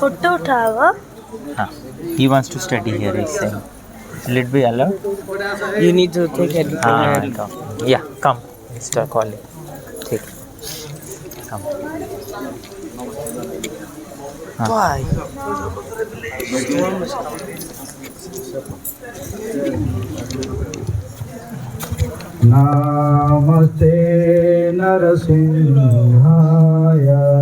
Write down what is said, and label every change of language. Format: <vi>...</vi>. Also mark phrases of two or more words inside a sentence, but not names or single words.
<hi>Photo uठावा. हाँ.</hi> <en>He wants to study here. He's saying. Will it be allowed? You need to take it. Yeah, come. Mr. Colley. Take. Come. Why? Namaste Narasimhaya.</en>